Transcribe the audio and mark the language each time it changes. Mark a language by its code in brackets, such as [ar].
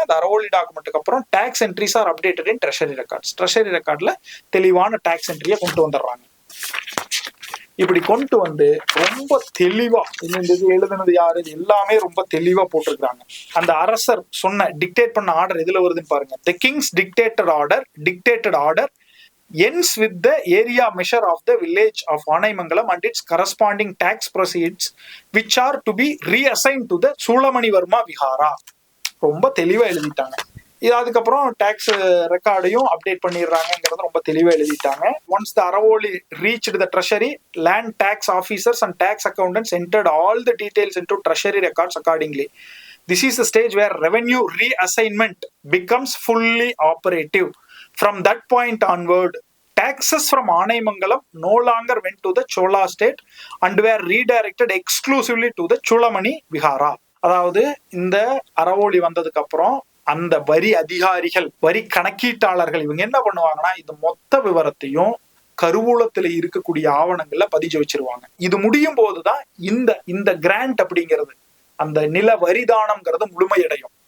[en] அந்த அறவோலி டாக்குமெண்ட்டுக்கு [ta] அப்புறம் [en] Tax entries are updated in treasury records. [ta] Treasury ரெக்கார்ட்ல தெளிவான டாக்ஸ் என்ட்ரியை கொண்டு வந்துடுறாங்க. இப்படி கொண்டு வந்து ரொம்ப தெளிவா இந்த இது எழுதுனது யாரு, இது எல்லாமே ரொம்ப தெளிவா போட்டிருக்காங்க. அந்த அரசர் சொன்ன டிக்டேட் பண்ண ஆர்டர் எதுல வருதுன்னு பாருங்க. [en] The king's dictated order ends with the area measure of the village of Anaimangalam and its corresponding tax proceeds which are to be reassigned to the Sulamanivarma Vihara. [ta] ரொம்ப தெளிவா எழுதிட்டாங்க. இது அதுக்கப்புறம் டாக்ஸ் ரெக்கார்டையும் அப்டேட் பண்ணிடுறாங்கிறது ரொம்ப தெளிவா எழுதிட்டாங்க. [en] Once the aravolai reached the treasury, land tax officers and tax accountants entered all the details into treasury records accordingly. This is the stage where revenue reassignment becomes fully operative. From that point onward, taxes from Anaimangalam no longer went to the Chola state and were redirected exclusively to the Chulamani Vihara. [ta] அதாவது இந்த அறவோலி வந்ததுக்கு அப்புறம் அந்த வரி அதிகாரிகள், வரி கணக்கீட்டாளர்கள் இவங்க என்ன பண்ணுவாங்கன்னா, இந்த மொத்த விவரத்தையும் கருவூலத்துல இருக்கக்கூடிய ஆவணங்கள்ல பதிஞ்சு வச்சிருவாங்க. இது முடியும் போதுதான் இந்த கிராண்ட் அப்படிங்கிறது, அந்த நில வரிதானம்ங்கிறது முழுமையடையும்.